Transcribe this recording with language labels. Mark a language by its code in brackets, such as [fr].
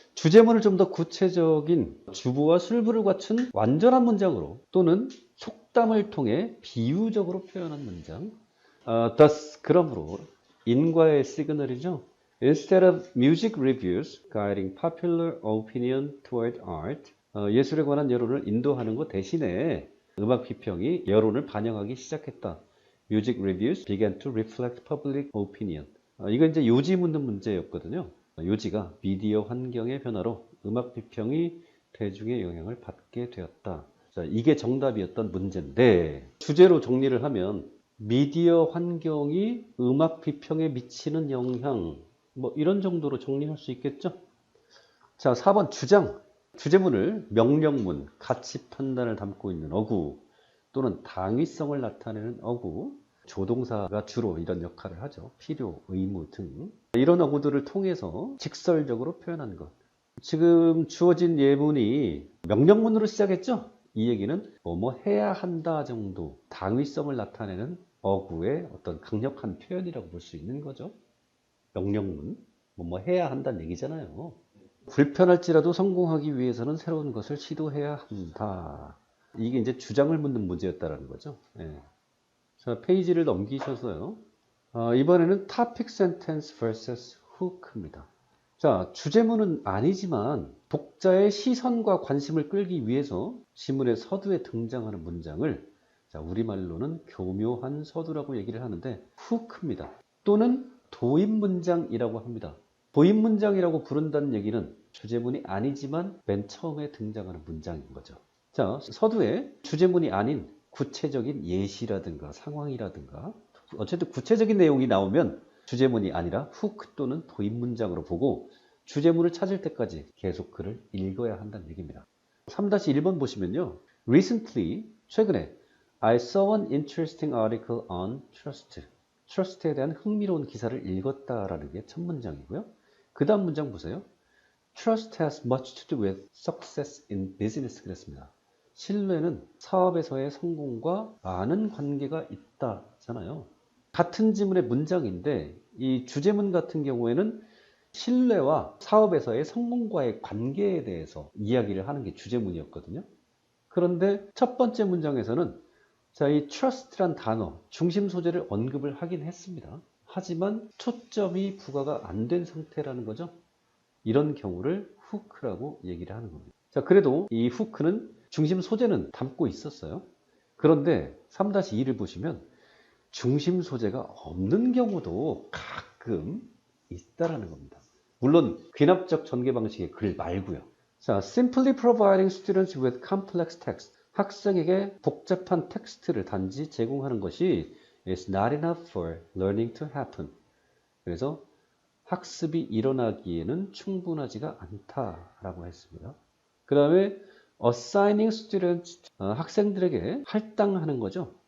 [ko] 주제문을 좀 더 구체적인 주부와 술부를 갖춘 완전한 문장으로 또는 속담을 통해 비유적으로 표현한 문장. thus, 그러므로 인과의 시그널이죠. [en] Instead of music reviews guiding popular opinion toward art, [ko] 예술에 관한 여론을 인도하는 것 대신에 음악 비평이 여론을 반영하기 시작했다. [en] Music reviews began to reflect public opinion. [ko] 이건 이제 요지 묻는 문제였거든요. 요지가 미디어 환경의 변화로 음악 비평이 대중의 영향을 받게 되었다. 자, 이게 정답이었던 문제인데 주제로 정리를 하면 미디어 환경이 음악 비평에 미치는 영향 뭐 이런 정도로 정리할 수 있겠죠? 자, 4번 주장. 주제문을 명령문, 가치 판단을 담고 있는 어구 또는 당위성을 나타내는 어구, 조동사가 주로 이런 역할을 하죠. 필요, 의무 등. 이런 어구들을 통해서 직설적으로 표현한 것. 지금 주어진 예문이 명령문으로 시작했죠? 이 얘기는 뭐 해야 한다 정도 당위성을 나타내는 어구의 어떤 강력한 표현이라고 볼 수 있는 거죠. 명령문. 뭐 해야 한다는 얘기잖아요. 불편할지라도 성공하기 위해서는 새로운 것을 시도해야 한다. 이게 이제 주장을 묻는 문제였다라는 거죠. 예. 자, 페이지를 넘기셔서요. 이번에는 topic sentence vs hook입니다. 자, 주제문은 아니지만 독자의 시선과 관심을 끌기 위해서 지문의 서두에 등장하는 문장을 자, 우리말로는 교묘한 서두라고 얘기를 하는데 hook입니다. 또는 도입 문장이라고 합니다. 도입 문장이라고 부른다는 얘기는 주제문이 아니지만 맨 처음에 등장하는 문장인 거죠. 자, 서두에 주제문이 아닌 구체적인 예시라든가 상황이라든가 어쨌든 구체적인 내용이 나오면 주제문이 아니라 훅 또는 도입 문장으로 보고 주제문을 찾을 때까지 계속 글을 읽어야 한다는 얘기입니다. 3-1번 보시면요. [en] Recently, [ko] 최근에 [en] I saw an interesting article on trust. [ko] trust에 대한 흥미로운 기사를 읽었다라는 게 첫 문장이고요. 그 다음 문장 보세요. [en] Trust has much to do with success in business [ko] 그랬습니다. 신뢰는 사업에서의 성공과 많은 관계가 있다잖아요. 같은 지문의 문장인데 이 주제문 같은 경우에는 신뢰와 사업에서의 성공과의 관계에 대해서 이야기를 하는 게 주제문이었거든요. 그런데 첫 번째 문장에서는 자, 이 trust란 단어, 중심 소재를 언급을 하긴 했습니다. 하지만 초점이 부과가 안 된 상태라는 거죠. 이런 경우를 후크라고 얘기를 하는 겁니다. 자, 그래도 이 후크는 중심 소재는 담고 있었어요. 그런데 3-2를 보시면 중심 소재가 없는 경우도 가끔 있다라는 겁니다. 물론 귀납적 전개 방식의 글 말고요. [en] 자, simply providing students with complex text. [ko] 학생에게 복잡한 텍스트를 단지 제공하는 것이 [en] is not enough for learning to happen. [ko] 그래서 학습이 일어나기에는 충분하지가 않다라고 했습니다. 그 다음에 [en] assigning students, [ko] 학생들에게 할당하는 거죠.